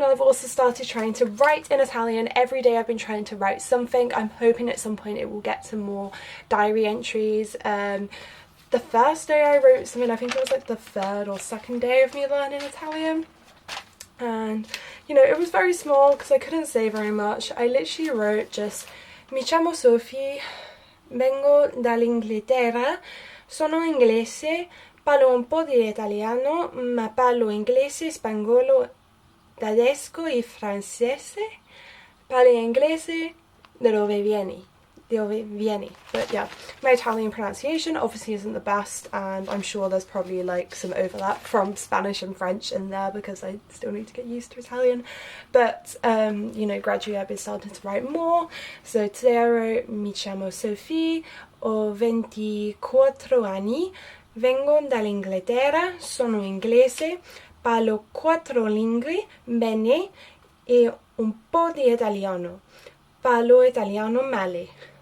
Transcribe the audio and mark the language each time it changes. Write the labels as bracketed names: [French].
[English] I've also started trying to write in Italian. Every day I've been trying to write something. I'm hoping at some point it will get to more diary entries. The first day I wrote something, I think it was like the third or second day of me learning Italian, and you know, it was very small because I couldn't say very much. I literally wrote just [Italian] mi chiamo Sophie, vengo dall'Inghilterra, sono inglese, parlo un po' di italiano, ma parlo inglese, spagnolo, tedesco e francese. Parli inglese, de dove vieni? [English] But yeah, my Italian pronunciation obviously isn't the best, and I'm sure there's probably like some overlap from Spanish and French in there because I still need to get used to Italian. But you know, gradually I've been starting to write more. So today I wrote [Italian] mi chiamo Sophie, ho 24 anni, vengo dall'Inghilterra, sono inglese, parlo 4 lingue bene e un po' di italiano, parlo italiano male.